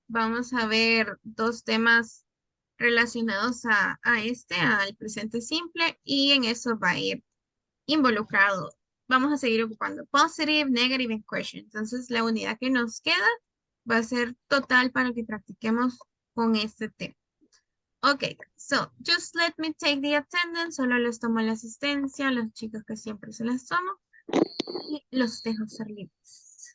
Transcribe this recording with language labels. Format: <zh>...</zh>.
<es>Vamos a ver dos temas relacionados al presente simple y en eso va a ir involucrado. Vamos a seguir ocupando Positive, Negative and Question. Entonces, la unidad que nos queda va a ser total para que practiquemos con este tema.</es> <en>Ok, so just let me take the attendance.</en> <es>Solo les tomo la asistencia a los chicos que siempre se las tomo y los dejo ser libres.</es>